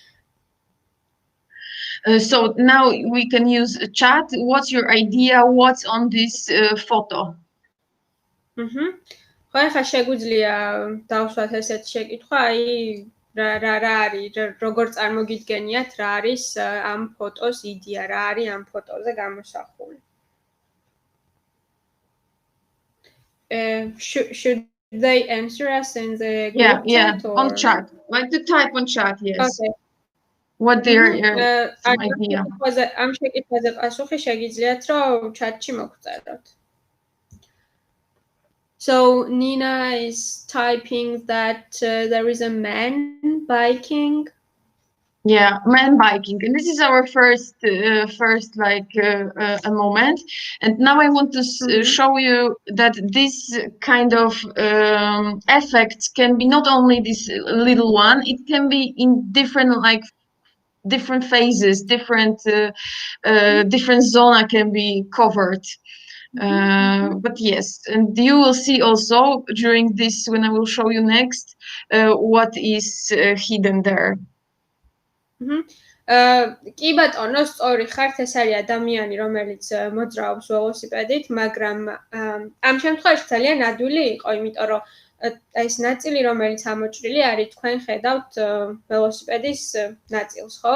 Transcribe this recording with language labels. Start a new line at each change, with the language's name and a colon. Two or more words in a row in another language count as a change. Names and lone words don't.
English: So now we can use a chat. What's your idea? What's on this photo?
Georgian: ხო, ახლა შეგვიძლია დავსვათ ესეთ შეკითხვა, აი რა არის, როგორ წარმოგიდგენიათ, რა არის ამ ფოტოს იდეა, რა არის ამ ფოტოზე გამოსახული.
English: Should they answer us in the group chat or on chat? Like to type on chat, yes. Okay. What their idea?
Georgian: ამ შეკითხვაზე პასუხი შეგიძლიათ, რომ chat-ში მოგწეროთ.
English: So Nina is typing that there is a man biking. Yeah, man biking, and this is our first like a moment. And now I want to show you that this kind of effects can be not only this little one; it can be in different phases, different zona can be covered. But yes, and you will see also during this when I will show you next what is hidden there.
Georgian: კი ბატონო, სწორი ხართ, ეს არის ადამიანი, რომელიც მოძრაობს ველოსიპედით, მაგრამ ამ შემთხვევაში ძალიან ადვილი იყო, იმიტომ რომ ეს ნაწილი, რომელიც ამოჭრილი არის, თქვენ ხედავთ ველოსიპედის ნაწილს, ხო?